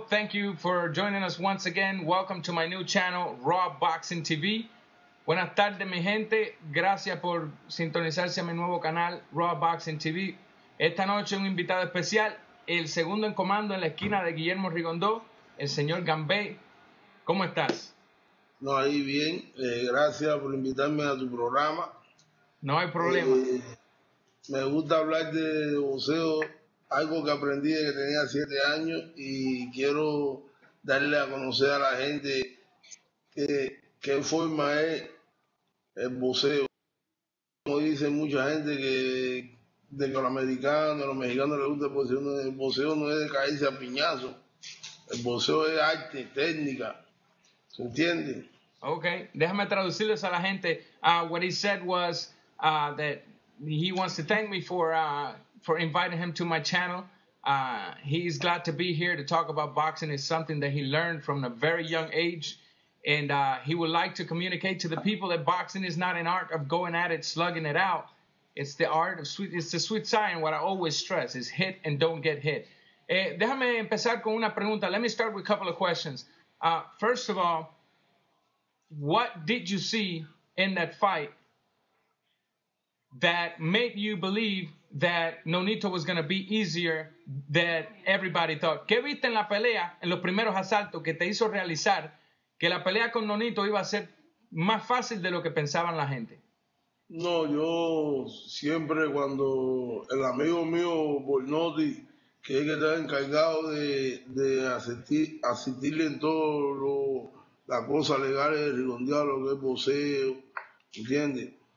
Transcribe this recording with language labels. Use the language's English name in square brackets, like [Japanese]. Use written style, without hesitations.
[English] Thank you for joining us once again. Welcome to my new channel, Raw Boxing TV. [Spanish] Buenas tardes, mi gente. Gracias por sintonizarse a mi nuevo canal, Raw Boxing TV. Esta noche un invitado especial, el segundo en comando en la esquina de Guillermo Rigondeaux, el señor Garbey. ¿Cómo estás? No, ahí bien. Gracias por invitarme a tu programa. No hay problema. Me gusta hablar de boxeo, algo que aprendí desde que tenía 7 años y quiero darle a conocer a la gente qué forma es el boxeo. Como dice mucha gente de que a los americanos, a los mexicanos les gusta el boxeo no es de caerse a piñazo. El boxeo es arte, técnica. ¿Se entiende? Okay, déjame traducirles a la gente. [English] What he said was that he wants to thank me for inviting him to my channel. He's glad to be here to talk about boxing. It's something that he learned from a very young age, and he would like to communicate to the people that boxing is not an art of going at it, slugging it out. It's the art of it's the sweet science. What I always stress is hit and don't get hit. [Spanish] Déjame empezar con una pregunta. [English] Let me start with a couple of questions. First of all, what did you see in that fight that made you believe that Nonito was going to be easier than everybody thought? [Spanish] ¿Qué viste en la pelea, en los primeros asaltos, que te hizo realizar que la pelea con Nonito iba a ser más fácil de lo que pensaban la gente? No, yo siempre cuando el amigo mío Bornotti, que es el que está encargado de asistirle en todo las cosas legales de Rigondeaux, lo que es boxeo, ¿entiendes?